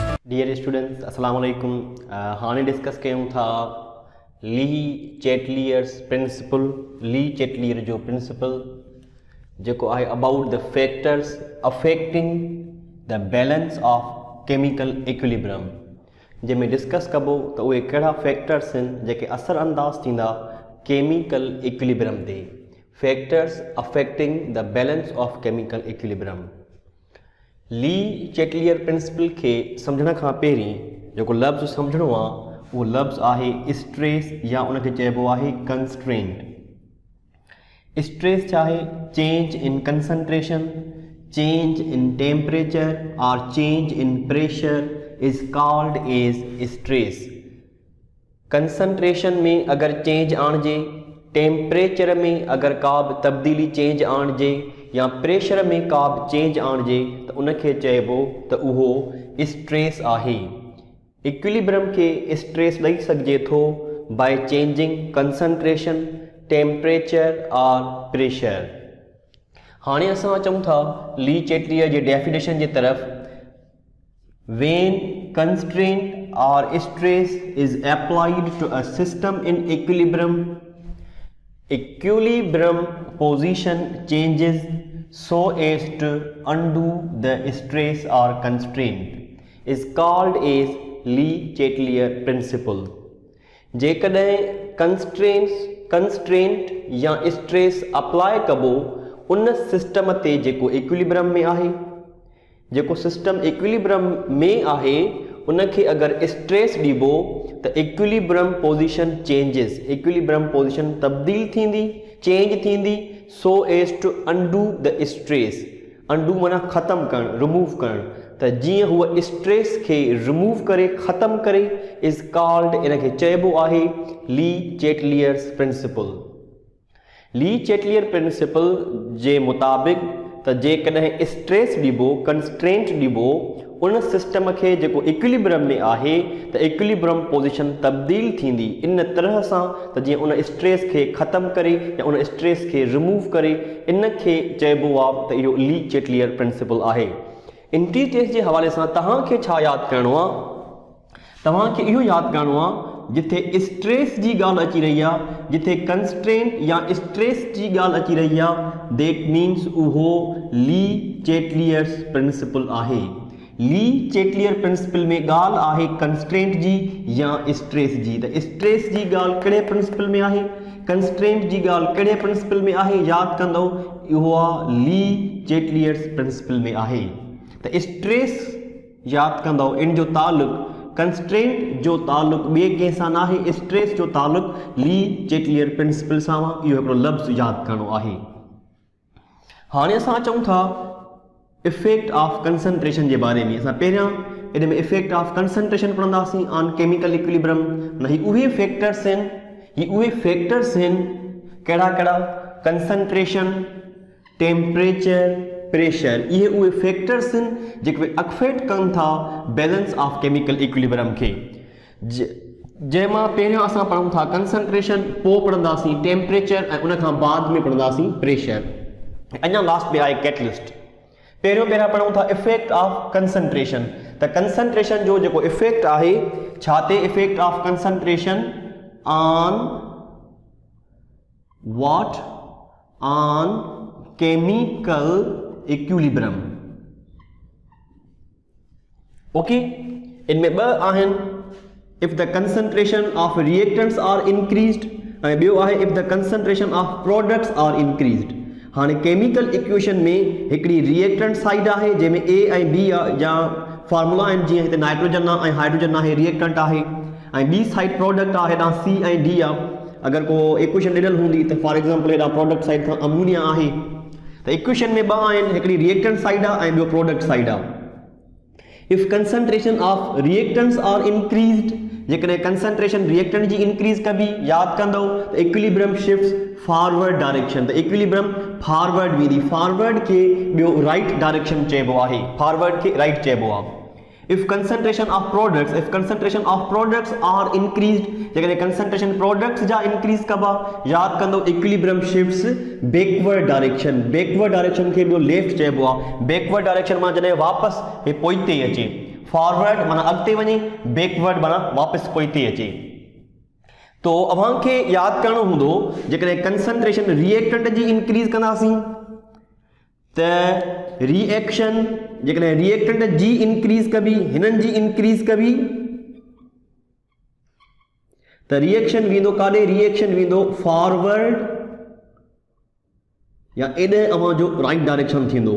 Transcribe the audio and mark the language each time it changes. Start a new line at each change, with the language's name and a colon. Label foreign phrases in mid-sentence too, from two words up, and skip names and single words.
English: dear students
Arabic: السلام عليكم.
Sindhi: हाणे डिस्कस कयूं था ली चैटलियर्स प्रिंसिपल।
English: ली चैटलियर जो प्रिंसिपल
Sindhi: जेको आहे
English: about the factors affecting the balance of chemical equilibrium,
Sindhi: जंहिंमें डिस्कस कबो त उहे कहिड़ा फैक्टर्स आहिनि जेके असरअंदाज थींदा
English: chemical equilibrium
Sindhi: ते।
English: Factors affecting the balance of chemical equilibrium.
Sindhi: ली चैटलियर प्रिंसिपल के समझण खां पहिरीं जेको लफ़्ज़ समझणो आहे उहो लफ़्ज़ आहे स्ट्रेस या उनखे चइबो आहे कंस्ट्रेंट। स्ट्रेस छा आहे?
English: Change in concentration, change in temperature and change in pressure is called as stress.
Sindhi: कंसंट्रेशन में अगर चेंज आणिजे, टेम्परेचर में अगर का बि तब्दीली चेंज आणिजे या प्रेशर में का बि चेंज आणिजे त उनखे चइबो त उहो स्ट्रेस आहे।
English: इक्विलिब्रियम के स्ट्रेस
Sindhi: ॾेई सघिजे थो
English: by changing concentration, temperature aur pressure.
Sindhi: हाणे असां अचूं था ली चैटलियर जी डेफिनेशन जी तरफ़।
English: When constraint aur stress is applied to a system in equilibrium, equilibrium position changes so as to undo the stress or constraint is called as Lee Chatelier principle।
Sindhi: जेकॾहिं कंस्ट्रेंट या स्ट्रेस अप्लाई कबो उन सिस्टम ते जेको इक्विलिब्रियम में आहे, जेको सिस्टम इक्विलिब्रियम में आहे उनखे अगर स्ट्रेस ॾिबो त
English: equilibrium position changes, equilibrium position
Sindhi: तब्दील थींदी, चेंज थींदी
English: so as to undo the stress.
Sindhi: अंडू माना ख़त्म करणु, रिमूव करणु। त जीअं हूअ स्ट्रेस खे रिमूव करे ख़त्म करे
English: is called,
Sindhi: इनखे चइबो आहे ली चैटलियर्स प्रिंसिपल। ली चैटलियर प्रिंसिपल जे मुताबिक़ त जेकॾहिं स्ट्रेस ॾिबो, कंस्ट्रेंट ॾिबो उन सिस्टम के जेको इक्विलिब्रियम में आहे त
English: equilibrium position
Sindhi: तब्दील थींदी इन तरह सां त जीअं उन स्ट्रेस के ख़त्म करे या उन स्ट्रेस के रिमूव करे, इन खे चइबो आहे त इहो ली चैटलियर प्रिंसिपल आहे। इंटीटेस्ट जे हवाले सां तव्हांखे छा यादि करिणो आहे? तव्हांखे इहो यादि करिणो आहे जिथे स्ट्रेस जी ॻाल्हि अची रही आहे, जिथे कंस्ट्रेंट या स्ट्रेस जी ॻाल्हि अची रही आहे,
English: that means
Sindhi: उहो ली चैटलियर्स प्रिंसिपल आहे। ली चैटलियर प्रिंसिपल में ॻाल्हि आहे कंस्ट्रेंट जी या स्ट्रेस जी। त स्ट्रेस जी ॻाल्हि कहिड़े प्रिंसिपल में आहे, कंस्ट्रेंट जी ॻाल्हि कहिड़े प्रिंसिपल में आहे, यादि कंदो इहो आहे ली चैटलियर्स प्रिंसिपल में आहे। त स्ट्रेस यादि कंदो, इन जो ताल्लुक़ कंस्ट्रेंट जो ताल्लुक़ ॿिए कंहिं सां न आहे, स्ट्रेस जो ताल्लुक़ ली चैटलियर प्रिंसिपल सां आहे। इहो हिकिड़ो लफ़्ज़ यादि करिणो आहे। हाणे असां अचूं था
English: effect of concentration
Sindhi: जे बारे में। असां पहिरियां इन में
English: effect of concentration
Sindhi: पढ़ंदासीं
English: on chemical equilibrium.
Sindhi: न ही उहे फैक्टर्स आहिनि, ही उहे फैक्टर्स आहिनि कहिड़ा कहिड़ा?
English: concentration, temperature, pressure.
Sindhi: इहे उहे फैक्टर्स आहिनि जेके अफेक्ट कनि था
English: balance of chemical equilibrium
Sindhi: खे। जंहिंमां पहिरियों असां पढ़ूं था कंसंट्रेशन, पोइ पढ़ंदासीं टेम्परेचर ऐं उन खां बाद में पढ़ंदासीं प्रेशर। अञा लास्ट में आहे कैटलिस्ट। पहिरियों पढ़ूं था
English: effect of concentration.
Sindhi: त कंसंट्रेशन जो जेको इफेक्ट आहे छा ते?
English: Effect of concentration on what? On chemical equilibrium.
Sindhi: ओके, इनमें ॿ आहिनि,
English: If the concentration of reactants are increased
Sindhi: ऐं ॿियो आहे
English: if the concentration of products are increased.
Sindhi: हाँ केमिकल इक्वेशन में हिकड़ी
English: reactant side
Sindhi: है जैमें ए ऐं बी या फार्मूला आहिनि, जीअं हिते नाइट्रोजन ऐं हाइड्रोजन आहे, रिएक्टेंट आहे, ऐं बी साइड प्रोडक्ट आहे, हेॾां सी ऐं डी आहे। अगर को इक्वेशन ॾिनल हूंदी त
English: for example
Sindhi: हेॾां
English: product side
Sindhi: खां अमोनिया आहे, त इक्वेशन में ॿ आहिनि, हिकड़ी
English: reactant side
Sindhi: आहे ऐं ॿियो
English: product side
Sindhi: आहे।
English: If concentration of reactants are increased, जेकॾहिं concentration reactant
Sindhi: जी इंक्रीज कबी, यादि कंदो त
English: equilibrium shifts forward direction.
Sindhi: त इक्विलिब्रियम फॉरवर्ड वेंदी, फॉरवर्ड के ॿियो
English: right direction
Sindhi: चइबो आहे, फॉरवर्ड के राइट चइबो आहे।
English: If concentration of products are increased, जेकॾहिं concentration products
Sindhi: जा इंक्रीज कबा, यादि कंदो
English: equilibrium shifts backward direction. backward direction
Sindhi: के ॿियो लेफ्ट चइबो आहे।
English: backward direction
Sindhi: मां जॾहिं वापसि पोइते अचे, फॉरवर्ड माना अॻिते वञे, बैकवर्ड माना वापसि पोइते अचे। तो अव्हांखे यादि करणो हूंदो जेकॾहिं
English: concentration reactant
Sindhi: जी इंक्रीज़ कंदासीं त रिएक्शन जेकॾहिं रिएक्टेंट जी इंक्रीज़ कबी, हिननि जी इंक्रीज़ कबी त रिएक्शन वेंदो काॾे, रिएक्शन वेंदो फॉरवर्ड या एॾे अवां जो
English: right direction
Sindhi: थींदो।